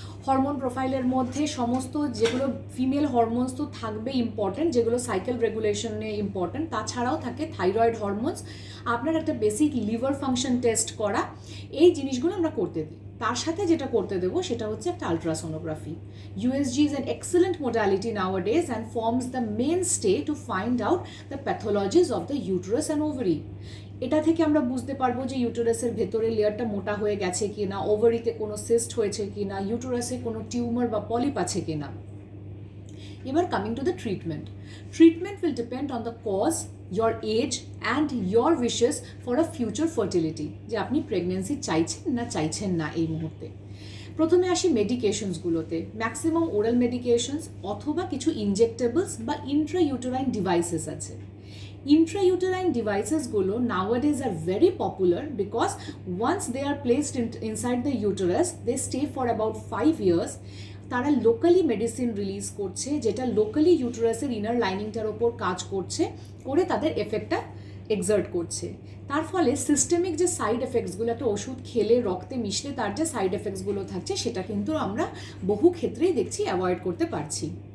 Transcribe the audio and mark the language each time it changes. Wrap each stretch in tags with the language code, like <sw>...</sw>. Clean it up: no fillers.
<bn>Hormone প্রোফাইলের মধ্যে সমস্ত যেগুলো ফিমেল হরমোনস তো থাকবে ইম্পর্ট্যান্ট, যেগুলো সাইকেল রেগুলেশনে ইম্পর্ট্যান্ট, তাছাড়াও থাকে থাইরয়েড হরমোনস, আপনার একটা বেসিক লিভার ফাংশন টেস্ট করা, এই জিনিসগুলো আমরা করতে দিই। তার সাথে যেটা করতে দেবো সেটা হচ্ছে একটা ultrasonography.</bn> <en>USG is an excellent modality nowadays and forms the mainstay to find out the pathologies of the uterus and ovary.</en> <bn>এটা থেকে আমরা বুঝতে পারবো যে ইউটেরাসের ভেতরে লেয়ারটা মোটা হয়ে গেছে কি না, ওভারিতে কোনো সিস্ট হয়েছে কি না, ইউটেরাসে কোনো টিউমার বা পলিপ আছে কি না। এবার</bn> <en>coming to the treatment will depend on the cause, your age and your wishes for a future fertility,</en> <bn>যে আপনি প্রেগনেন্সি চাইছেন না এই মুহূর্তে। প্রথমে আসি মেডিকেশনসগুলোতে, ম্যাক্সিমাম ওরাল মেডিকেশনস অথবা কিছু ইনজেক্টেবলস বা ইন্ট্রাইউটেরাইন ডিভাইসেস আছে।</bn> <en>Intrauterine devices-গুলো nowadays are very popular because once they are placed inside the uterus, they stay for about 5 years.</en> <bn>তারা লোকালি মেডিসিন রিলিজ করছে, যেটা লোকালি ইউটেরাসের ইনার লাইনিংটার ওপর কাজ করে তাদের এফেক্টটা এক্সার্ট করছে। তার ফলে সিস্টেমিক যে সাইড এফেক্টসগুলো, একটা ওষুধ খেলে রক্তে মিশলে তার যে সাইড এফেক্টসগুলো থাকছে, সেটা কিন্তু আমরা বহু ক্ষেত্রেই দেখছি অ্যাভয়েড করতে পারছি।</bn>